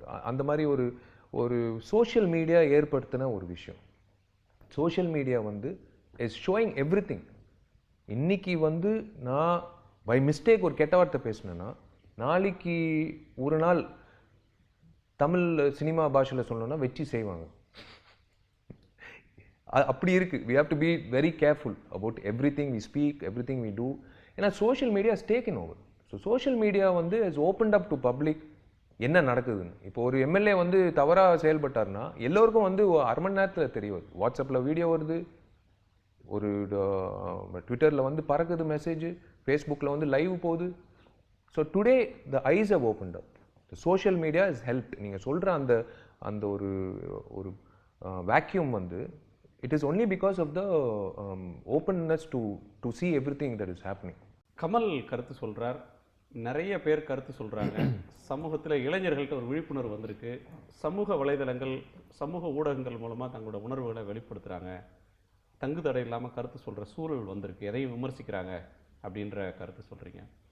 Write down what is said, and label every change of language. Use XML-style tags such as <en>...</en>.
<ta>அந்த மாதிரி ஒரு சோஷியல் மீடியா ஏற்படுத்தின ஒரு விஷயம். சோஷியல் மீடியா வந்து இஸ் ஷோயிங் எவ்ரி திங். இன்னைக்கு வந்து நான் பை மிஸ்டேக் ஒரு கெட்ட வார்த்தை பேசினேன்னா, நாளைக்கு ஒரு நாள் தமிழ் சினிமா பாஷையில் சொல்லணும்னா வச்சு செய்வாங்க. அப்படி இருக்கு.</ta> <en>we have to be very careful about everything we speak, everything we do. ஏன்னா social media has taken over. So social media வந்து has opened up to public என்ன நடக்குதுன்னு.</en> <ta>இப்போ ஒரு எம்எல்ஏ வந்து தவறாக செயல்பட்டார்னா எல்லோருக்கும் வந்து அரை மணி நேரத்தில் தெரிய வருது. வாட்ஸ்அப்பில் வீடியோ வருது, ஒரு ட்விட்டரில் வந்து பறக்குது மெசேஜ், ஃபேஸ்புக்கில் வந்து லைவ் போகுது.</ta> <en>So today the eyes have opened up. The social media is help. நீங்கள் சொல்கிற அந்த அந்த ஒரு ஒரு வேக்யூம் வந்து it is only because of the openness to see everything that is happening.</en> <ta>Kamal கருத்து சொல்றார், நிறைய பேர் கருத்து சொல்றாங்க. சமூகத்தில் இளைஞர்கள்ட்ட ஒரு விழிப்புணர்வு வந்திருக்கு. சமூக வலைதளங்கள், சமூக ஊடகங்கள் மூலமாக தங்களோட உணர்வுகளை வெளிப்படுத்துகிறாங்க. தங்கு தடை இல்லாமல் கருத்து சொல்கிற சூழல் வந்திருக்கு. எதையும் விமர்சிக்கிறாங்க அப்படின்ற கருத்து சொல்கிறீங்க.</ta>